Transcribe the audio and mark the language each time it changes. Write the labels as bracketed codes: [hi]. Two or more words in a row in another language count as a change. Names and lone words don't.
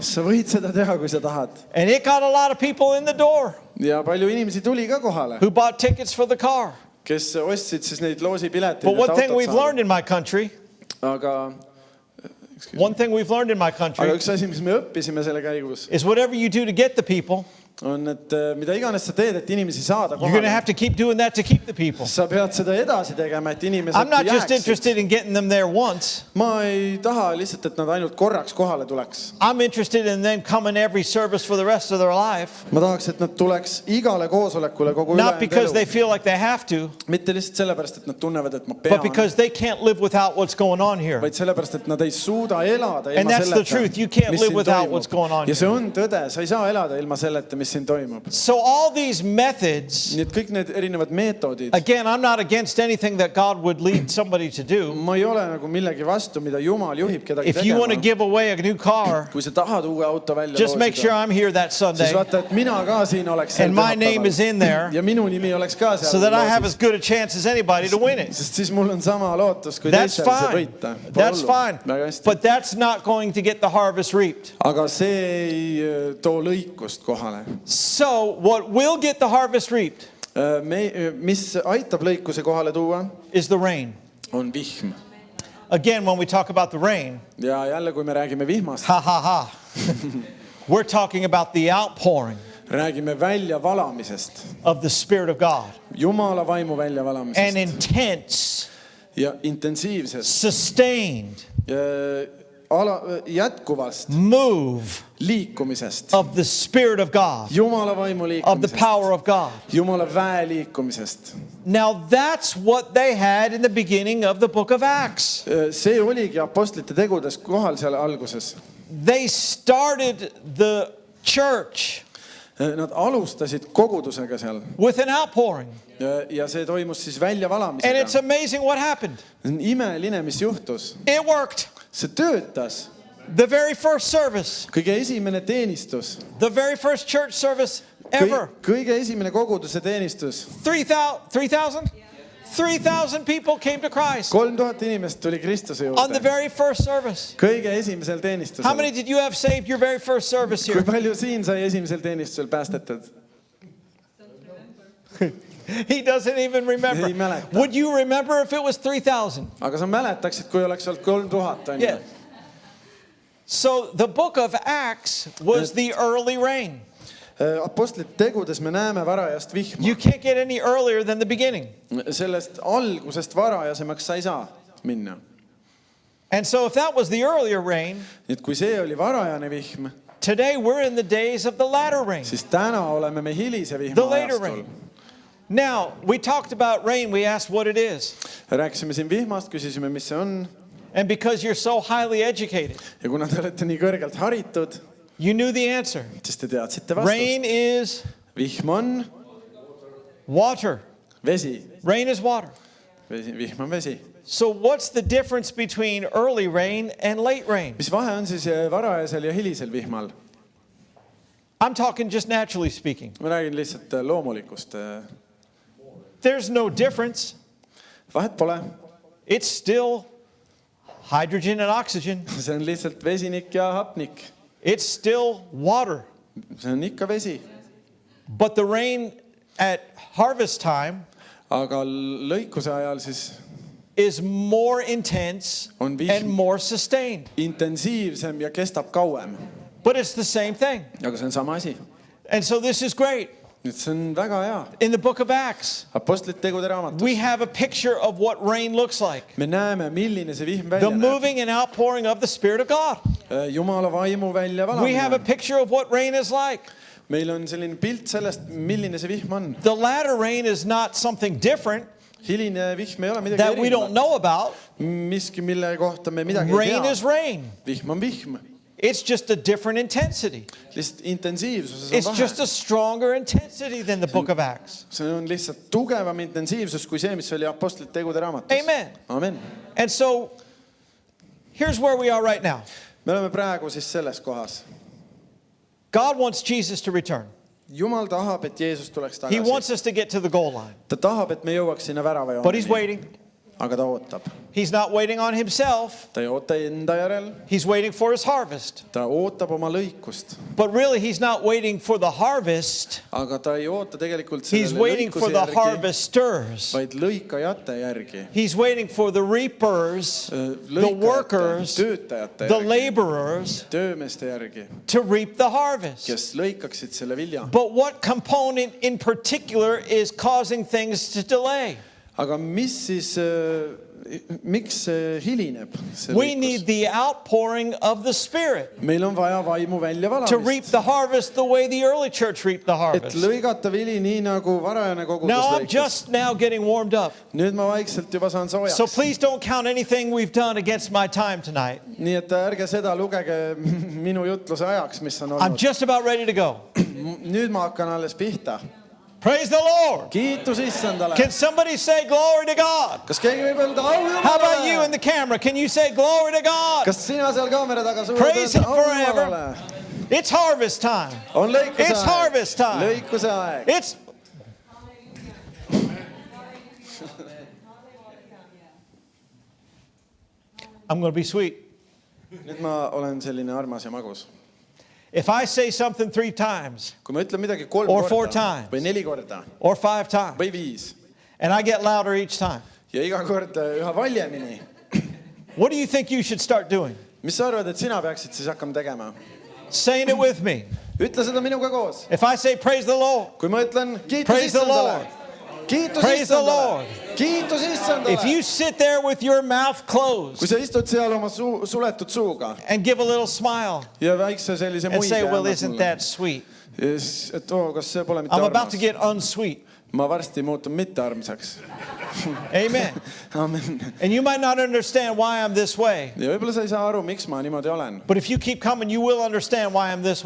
[et] Sa võid seda teha, kui sa tahad. [en] And it got a lot of people in the door [et] Ja palju inimesi tuli ka kohale, [en] who bought tickets for the car. [et] kes ostsid siis neid loosipileteid, [en] But [et] et [en] one thing [et] autot [en] we've learned [et] saada. [en] in my country, [et] Aga üks asi, mis me õppisime selle käigus, [en] is whatever you do to get the people, [et] on, et mida iganes sa teed, et inimesi saada [en] you're going to [et] kohale, [en] have to keep doing that to keep the people. [et] sa pead seda edasi tegema, et inimesed [en] I'm not just [et] jääksid. [en] interested in getting them there once. [et] Ma ei taha lihtsalt, et nad ainult korraks kohale tuleks. [en] I'm interested in them coming every service for the rest of their life. [et] Ma tahaks, et nad tuleks igale koosolekule kogu [en] Not [et] ülejäänud [en] because they [et] elu. [en] feel like they have to, [et] Mitte lihtsalt sellepärast, et nad tunnevad, et ma [en] but [et] pean, [en] because they can't live without what's going on here. [et] vaid sellepäast, et nad ei suuda elada [en] And [et] ilma [en] that's the [et] selleta, [en] truth. You can't [et] mis [en] live [et] siin [en] without [et] toimub. [en] what's going on [et] Ja see [en] here. [et] on tõde, sa ei saa elada ilma selleta, mis siin toimub. [en] So all these methods, [et] Nii et kõik need erinevad meetodid, [en] again, I'm not against anything that God would lead somebody to do. [et] ma ei ole nagu millegi vastu, mida Jumal juhib kedagi [en] If you want to [et] tegema. [en] give away a new car, [et] Kui sa tahad uue auto välja [en] just make sure [et] loosida, [en] I'm here that Sunday [et] siis vaata, et mina ka siin oleks seal [en] and my name [et] pühapäeval. [en] is in there [et] Ja minu nimi oleks ka seal [en] so that I have [et] loosis. [en] as good a chance as anybody to win it. [et] Sest siis mul on sama lootus, kui [en] That's [et] teisel see [en] fine. [et] võita. [en] That's fine. [et] Väga hästi. [en] But that's not going to get the harvest reaped. [et] Aga see ei too lõikust kohale. [en] So what will get the harvest reaped [et] Mis aitab lõikuse kohale tuua, [en] is the rain. [et] on vihm. [en] Again, when we talk about the rain, [et] Ja jälle, kui me räägime vihmast, ha ha ha, [en] we're talking about the outpouring [et] räägime väljavalamisest, [en] of the Spirit of God. [et] Jumala vaimu [en] An [et] väljavalamisest [en] intense, [et] ja intensiivsest, [en] sustained [et] jätkuvast [en] move [et] liikumisest, [en] of the Spirit of God, [et] Jumala vaimu [en] of the [et] liikumisest, [en] power of God. [et] Jumala väe liikumisest. [en] Now that's what they had in the beginning of the book of Acts. [et] See oligi apostlite tegudes kohal seal alguses. [en] They started the church [et] Nad alustasid kogudusega seal [en] with an outpouring. [et] ja see toimus siis [en] And it's [et] väljavalamisega. [en] amazing what happened. [et] See on imeline, mis juhtus. [en] It worked. [et] See töötas. [en] The very first service, [et] Kõige esimene teenistus, [en] the very first church service ever. [et] kõige esimene koguduse teenistus. [en] 3,000? 3,000 people came to Christ [et] 3000 inimest tuli Kristuse [en] on the [et] juurde. [en] very first service. [et] Kõige esimesel [en] How many [et] teenistusel. [en] did you have saved your very first service [et] Kui [en] here? [et] palju siin sai esimesel teenistusel päästetud? [en] He doesn't even remember. [et] Ei mäleta. [en] Would you remember if it was 3,000? [et] Aga sa mäletaksid, kui oleks olnud 3000, on [en] Yeah. [et] ju? [en] So the book of Acts was the early rain. [et] Apostlite tegudes me näeme varajast vihma. [en] You can't get any earlier than the beginning. [et] Sellest algusest varajasemaks sa ei saa minna. [en] And so if that was the earlier rain, [et] Nii et kui see oli varajane vihm, [en] today we're in the days of the latter rain, [et] siis täna oleme me hilise [en] the [et] vihma [en] later [et] ajastul. [en] rain. Now, we talked about rain. We asked what it is. [et] Rääkisime siin vihmast, küsisime, mis see on. [en] And because you're so highly educated, [et] Ja kuna te olete nii kõrgelt haritud, [en] you knew the answer. [et] siis te teadsite [en] Rain [et] vastust. [en] is [et] Vihm on [en] water. [et] vesi. [en] Rain is water. [et] Vihm on vesi. [en] So what's the difference between early rain and late rain? [et] Mis vahe on siis varajasel ja hilisel vihmal? [en] I'm talking just naturally speaking. [et] Ma räägin lihtsalt loomulikust. [en] There's no difference. [et] Vahet pole. [en] It's still hydrogen and oxygen. [et] See on lihtsalt vesinik ja hapnik. [en] It's still water. [et] See on ikka vesi. [en] But the rain at harvest time [et] Aga lõikuse ajal siis [en] is more intense [et] On vihm. [en] and more sustained. [et] intensiivsem ja kestab kauem. [en] But it's the same thing. [et] Aga see on sama asi. [en] And so this is great. [et] Nüüd see on väga hea. [en] In the book of Acts, [et] Apostlite tegude [en] we [et] raamatus. [en] have a picture of what rain looks like. [et] Me näeme, milline see vihm [en] The [et] välja näeb. [en] moving and outpouring of the Spirit of God. [et] Jumala vaimu välja [en] We have a [et] valamine. [en] picture of what rain is like. [et] Meil on selline pilt sellest, milline see vihm on. [en] The latter rain is not something different [et] Hiline vihm ei ole midagi [en] that we don't [et] erinevat. [en] know about. [et] Miski, mille kohta me midagi [en] Rain [et] ei [en] is [et] tea. [en] rain. [et] Vihm on vihm. [en] It's just a different intensity. [et] Lihtsalt intensiivsuses [en] It's [et] on [en] just [et] vahe. [en] a stronger intensity than the book of Acts. [et] See on lihtsalt tugevam intensiivsus kui see, mis oli Apostlite tegude raamatus. [en] Amen. [et] Amen. [en] And so here's where we are right now. [et] Me oleme praegu siis selles kohas. [en] God wants Jesus to return. [et] Jumal tahab, et Jeesus tuleks [en] He wants [et] tagasi. [en] us to get to the goal line. [et] Ta tahab, et me jõuaks sinna [en] But he's [et] väravajooneni. [en] waiting. [et] Aga ta ootab. [en] He's not waiting on himself. [et] Ta ei oota enda järel. [en] He's waiting for his harvest. [et] Ta ootab oma lõikust. [en] But really, he's not waiting for the harvest. [et] Aga ta ei oota tegelikult [en] He's [et] sellele [en] waiting for [et] lõikuse [en] the [et] järgi, [en] harvesters. [et] vaid lõikajate järgi. [en] He's waiting for the reapers, the [et] Lõikajate, [en] workers, [et] töötajate [en] the [et] järgi, [en] laborers [et] töömeeste järgi, [en] to reap the harvest. [et] kes lõikaksid selle vilja. [en] But what component in particular is causing things to delay? [et] Aga mis siis, miks see hilineb? See [en] We [et] lõikus? [en] need the outpouring of the Spirit [et] Meil on vaja vaimu välja [en] to reap [et] valamist. [en] the harvest the way the early church reaped the [et] Et [en] harvest. [et] lõigata vili nii nagu varajane kogudus [en] Now I'm [et] lõikas. [en] just now getting warmed up. [et] Nüüd ma vaikselt juba saan [en] So [et] soojaks. [en] please don't count anything we've done against my time tonight. [et] Nii et ärge seda lugege minu jutluse ajaks, mis on [en] I'm [et] olnud. [en] just about ready to go. [et] Nüüd ma hakkan alles pihta. [en] Praise the Lord. [et] Kiitus Issandale. [en] Can somebody say glory to God? [et] Kas keegi võib öelda au [en] How about you in [et] Jumalale? [en] the camera? Can you say glory to God? [et] Kas sina seal kaamera taga suudad [en] Praise [et] öelda [en] him [et] au [en] forever. [et] Jumalale? [en] It's harvest time. [et] On lõikuse [en] It's harvest time. [et] Lõikuse aeg. [en] It's I'm going to be sweet. [et] Nüüd ma olen selline armas ja magus. [en] If I say something 3 times [et] Kui ma ütlen midagi 3 [en] Or 4 [et] korda [en] times. [et] või 4 korda [en] or 5 times [et] või 5 [en] and I get louder each time, [et] ja iga kord üha valjemini, [en] what do you think you should start doing? [et] mis sa arvad, et sina peaksid siis hakkama tegema? [en] Saying it with me. [et] Ütle seda minuga koos. [en] If I say praise the Lord, [et] Kui ma ütlen kiitus [en] Praise the [et] Issandale. [en] Lord. [et] Kiitus [en] Praise the [et] Issandale. [en] Lord. [et] Kiitus [en] if you [et] Issandale. [en] sit there with your mouth [et] Kui [en] closed [et] sa istud seal oma suletud suuga [en] and give a little smile [et] ja väikse sellise [en] and say, [et] muige [en] well, [et] annad [en] isn't [et] mulle. [en] that sweet? [et] Ja siis, et oo, kas see pole mitte [en] I'm about [et] armas? [en] to get unsweet. [et] Ma varsti muutun mittearmsaks. [en] Amen. [et] Amen. [en] And you might not understand why I'm this way, [et] Ja võib-olla sa ei saa aru, miks ma niimoodi olen. [en] but if you keep coming, you will understand why I'm this way